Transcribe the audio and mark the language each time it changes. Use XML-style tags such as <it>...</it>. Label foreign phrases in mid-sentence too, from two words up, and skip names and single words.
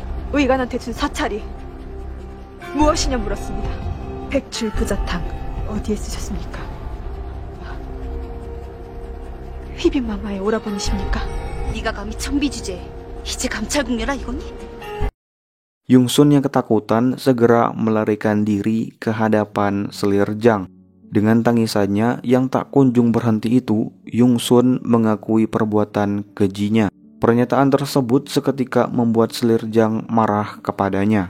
<ko>의관한테 준 사찰이 무엇이냐 물었습니다. 백출 부자탕 어디에 쓰셨습니까? 휘빈마마의 오라버니십니까? 네가 감히 청비주제에 이제 감찰국녀라 이거니?</ko> <id>Yungsun yang ketakutan segera melarikan diri ke hadapan selir Jang. Dengan tangisannya yang tak kunjung berhenti itu, Yungsun mengakui perbuatan kejinya. Pernyataan tersebut seketika membuat Selirjang marah kepadanya.</id>